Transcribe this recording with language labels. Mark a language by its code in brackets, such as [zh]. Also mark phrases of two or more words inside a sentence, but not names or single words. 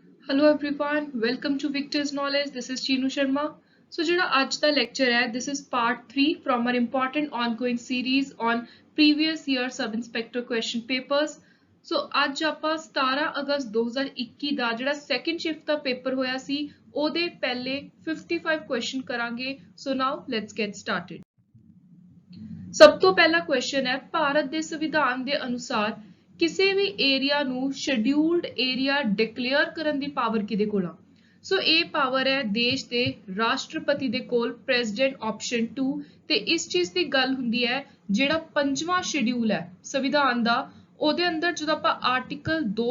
[en] Hello everyone, welcome to Victor's Knowledge. This is Chinu Sharma. So [pa] ਜਿਹੜਾ ਅੱਜ ਦਾ lecture ਹੈ, [en] this is part 3 from our important ongoing series on previous year sub-inspector question papers. [pa] So ਅੱਜ ਆਪਾਂ 17 ਅਗਸਤ 2021 ਦਾ ਜਿਹੜਾ [en] second shift [pa] ਦਾ paper ਹੋਇਆ ਸੀ, ਉਹਦੇ ਪਹਿਲੇ 55 question ਕਰਾਂਗੇ. [en] So now let's get started. [pa] ਸਭ ਤੋਂ ਪਹਿਲਾ ਕੁਐਸਚਨ ਹੈ ਭਾਰਤ ਦੇ ਸੰਵਿਧਾਨ ਦੇ ਅਨੁਸਾਰ ਕਿਸੇ ਵੀ ਏਰੀਆ ਨੂੰ [en] scheduled area declare [pa] ਕਰਨ ਦੀ ਪਾਵਰ ਕਿਹਦੇ ਕੋਲ ਆ ਸੋ ਇਹ ਪਾਵਰ ਹੈ ਦੇਸ਼ ਦੇ ਰਾਸ਼ਟਰਪਤੀ ਦੇ ਕੋਲ [en] president option [pa] 2 ਤੇ ਇਸ ਚੀਜ਼ ਦੀ ਗੱਲ ਹੁੰਦੀ ਹੈ ਜਿਹੜਾ ਪੰਜਵਾਂ ਸ਼ੈਡਿਊਲ ਹੈ ਸੰਵਿਧਾਨ ਦਾ ਉਹਦੇ ਅੰਦਰ ਜਦੋਂ ਆਪਾਂ ਆਰਟੀਕਲ